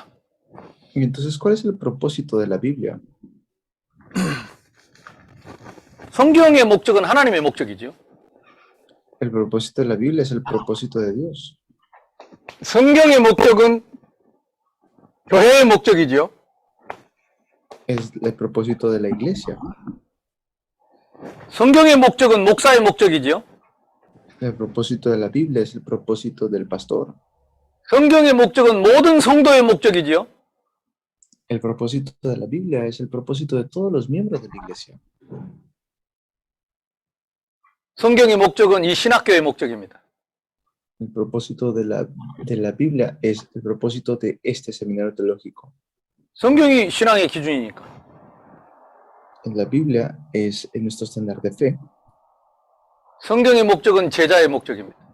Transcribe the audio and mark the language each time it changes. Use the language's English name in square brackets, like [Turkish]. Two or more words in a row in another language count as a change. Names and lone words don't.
[Spanish] Y entonces, ¿cuál es el propósito de la Biblia? [Korean] 성경의 목적은 하나님의 목적이죠. [Spanish] El propósito de la Biblia es el propósito de Dios. [Korean] 성경의 목적은 교회의 목적이죠. [Spanish] Es el propósito de la iglesia. [Korean] 성경의 목적은 목사의 목적이죠. [Spanish] El propósito de la Biblia es el propósito del pastor. [Korean] 성경의 목적은 모든 성도의 목적이죠. [Spanish] El propósito de la Biblia es el propósito de todos los miembros de la iglesia. [Korean] 성경의 목적은 이 신학교의 목적입니다. [Spanish] El propósito de la Biblia es el propósito de este seminario teológico. [Korean] 성경이 신앙의 기준이니까. [Spanish] En la Biblia es nuestro estándar de fe. [Korean] 성경의 목적은 제자의 목적입니다.